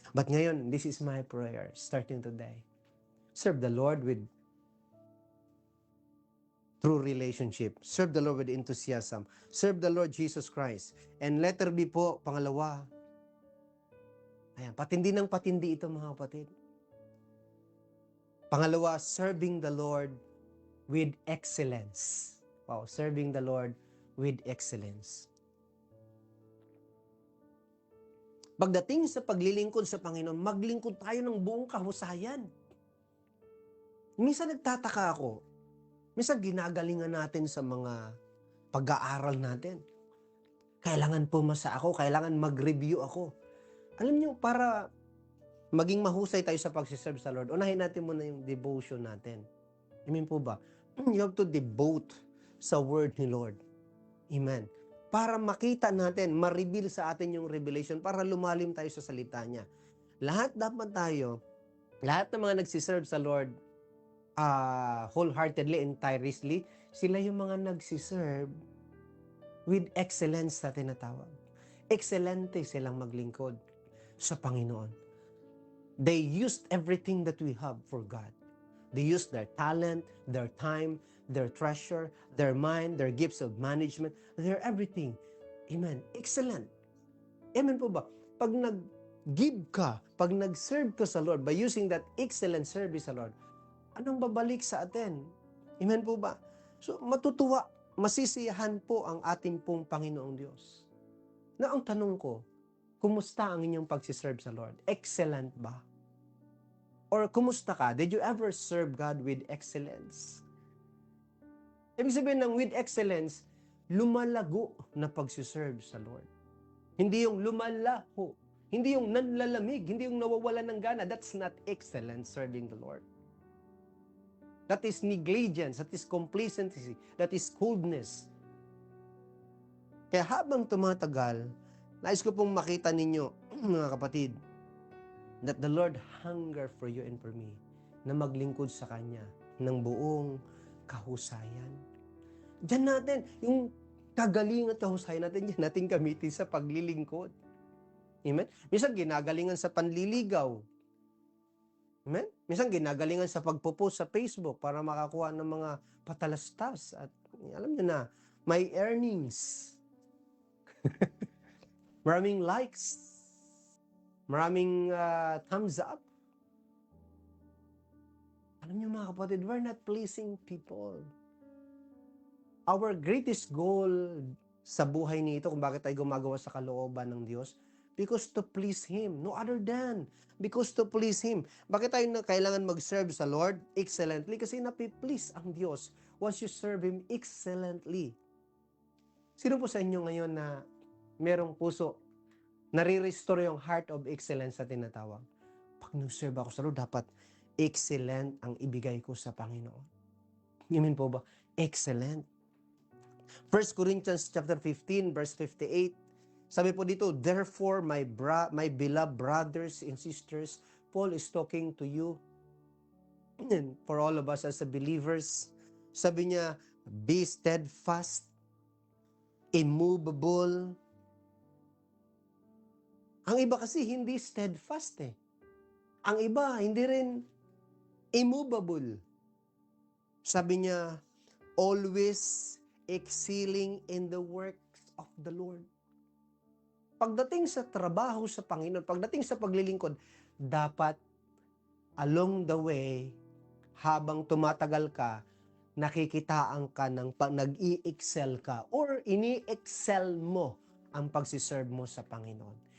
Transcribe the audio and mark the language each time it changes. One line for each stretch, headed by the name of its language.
English: But ngayon, this is my prayer starting today. Serve the Lord with true relationship. Serve the Lord with enthusiasm. Serve the Lord Jesus Christ. And letter B
Filipino: po, pangalawa. Ayan, patindi ng patindi ito mga kapatid. Pangalawa,
English: serving the Lord with excellence. Wow, serving the Lord with excellence.
Filipino: Pagdating sa paglilingkod sa Panginoon, maglingkod tayo ng buong kahusayan. Minsan nagtataka ako, minsan ginagalingan natin sa mga pag-aaral natin. Kailangan pumasa ako, kailangan mag-review ako. Alam niyo, para maging mahusay tayo sa pagsiserve sa Lord, unahin natin muna yung devotion natin. Amen po ba?
English: You have to devote sa word ni Lord. Amen.
Filipino: Para makita natin, ma-reveal sa atin yung revelation, para lumalim tayo sa salita niya. Lahat dapat tayo, lahat ng mga nagsiserve sa Lord,
English: wholeheartedly and tirelessly,
Filipino: sila yung mga nagsiserve with excellence na tinatawag. Excelente silang maglingkod sa Panginoon.
English: They used everything that we have for God. They used their talent, their time, their treasure, their mind, their gifts of management, their everything.
Filipino: Amen. Excellent. Amen po ba? Pag nag-give ka, pag nag-serve ka sa Lord
English: by using that excellent service
Filipino: sa Lord, anong babalik sa atin? Amen po ba? So, matutuwa, masisiyahan po ang ating pong Panginoong Diyos. Na ang tanong ko, kumusta ang inyong pagsiserve sa Lord? Excellent ba? Or kumusta ka?
English: Did you ever serve God with excellence?
Filipino: Ibig sabihin ng with excellence, lumalago na pagsiserve sa Lord. Hindi yung lumalaho. Hindi yung nanlalamig. Hindi yung nawawala ng gana.
English: That's not excellent serving the Lord. That is negligence. That is complacency. That is coldness.
Filipino: Kaya habang tumatagal, nais ko pong makita ninyo, mga kapatid,
English: that the Lord hunger for you and for me
Filipino: na maglingkod sa Kanya ng buong kahusayan. Diyan natin, yung kagalingan at kahusayan natin, diyan natin gamitin sa paglilingkod. Amen? Minsan ginagalingan sa panliligaw. Amen? Minsan ginagalingan sa pagpo-post sa Facebook para makakuha ng mga patalastas. At alam niyo na, may earnings. Maraming likes. Maraming thumbs up. Alam niyo mga kapatid,
English: we're not pleasing people. Our greatest goal
Filipino: sa buhay nito, kung bakit tayo gumagawa sa kalooban ng Diyos,
English: because to please Him. No other than because to please Him.
Filipino: Bakit tayo na kailangan mag-serve sa Lord excellently? Kasi napi-please ang Diyos
English: once you serve Him excellently.
Filipino: Sino po sa inyo ngayon na merong puso, nare-restore yung
English: heart of excellence
Filipino: sa tinatawag? Pag nag-serve ako sa Lord, dapat excellent ang ibigay ko sa Panginoon. Amen po ba? Excellent.
English: 1 Corinthians chapter 15, verse 58,
Filipino: sabi po dito,
English: therefore, my beloved brothers and sisters, Paul is talking to you, and for all of us as believers,
Filipino: sabi niya,
English: be steadfast, immovable.
Filipino: Ang iba kasi hindi steadfast eh. Ang iba, hindi rin immovable. Sabi niya,
English: always excelling in the works of the Lord.
Filipino: Pagdating sa trabaho sa Panginoon, pagdating sa paglilingkod, dapat
English: along the way,
Filipino: habang tumatagal ka, nakikitaan ka ng nag-i-excel ka or ini-excel mo ang pagsiserve mo sa Panginoon.